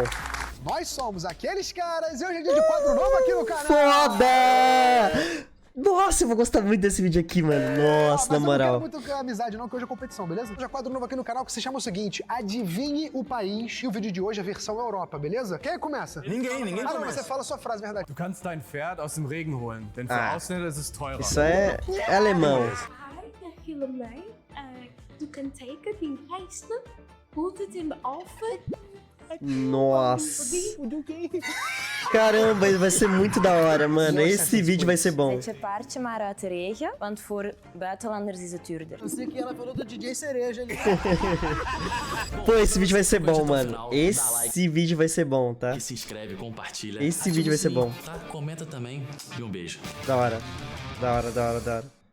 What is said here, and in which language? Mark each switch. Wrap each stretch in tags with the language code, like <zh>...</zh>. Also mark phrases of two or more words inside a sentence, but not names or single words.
<pt>Nós somos aqueles caras e hoje é dia de quadro novo aqui no canal. Foda! Nossa, eu vou gostar muito desse vídeo aqui, mano. Nossa, na moral. Mas eu não quero muito amizade não, que hoje é competição, beleza? Hoje é quadro novo aqui no canal que se chama o seguinte, adivinhe o país. E o vídeo de hoje é a versão Europa, beleza? Quem começa? Ninguém não, começa. você fala a sua frase, verdade.</pt> <de>Du kannst dein Pferd aus dem Regen holen, denn für Ausländer ist es teurer.</de> <pt>Isso é alemão.</pt> <da>Du kan</da> <en>take din pasta, put it in the oven.</en> <pt>Nossa. Caramba, vai ser muito da hora, mano. Esse vídeo vai ser bom.</pt> <nl>Zet je paardje maar uit de regen, want voor buitenlanders is het duurder.</nl> <pt>Eu sei que ela falou do DJ Cereja ali. Pô, esse vídeo vai ser bom, mano. Esse vídeo vai ser bom, tá? E se inscreve, compartilha. Esse ativa vídeo vai o ser sininho, bom. Tá? Comenta também e um beijo. Da hora. Da hora, da hora, da hora.</pt>